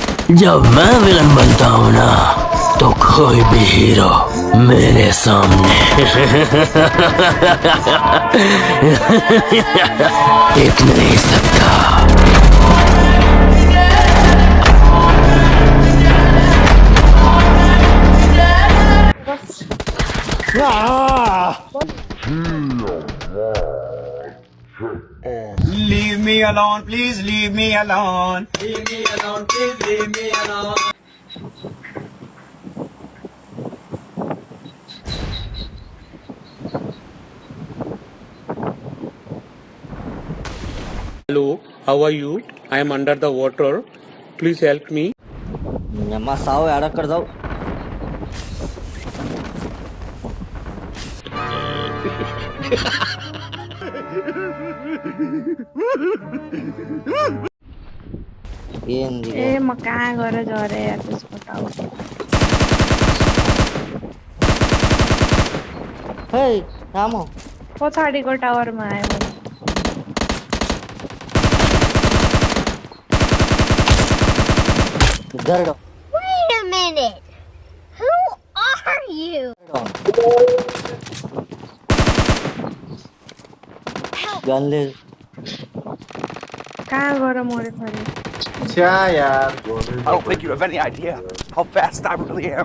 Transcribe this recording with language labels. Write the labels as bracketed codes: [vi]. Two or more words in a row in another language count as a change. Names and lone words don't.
[hi] जब मैं विलन बनता हूँ ना तो कोई भी हीरो मेरे सामने टिक नहीं सकता। [en] Leave me alone, please leave me alone. Leave me alone, please leave me alone. Hello, how are you? I am under the water. Please help me. [te] అమ్మ సావు ఎడక్కడ సావు ఏంది [ne] ए म कहाँ गएर झरे यार त्यसको टावर [te] హే రాము [ne] पछाडिको टावरमा आयो भने [te] జరగ [en] Wait a minute. Who are you? [te] గన్ లేదు [ne] कहाँ गएर मरे खरे [en] I don't think you have any idea how fast I really am.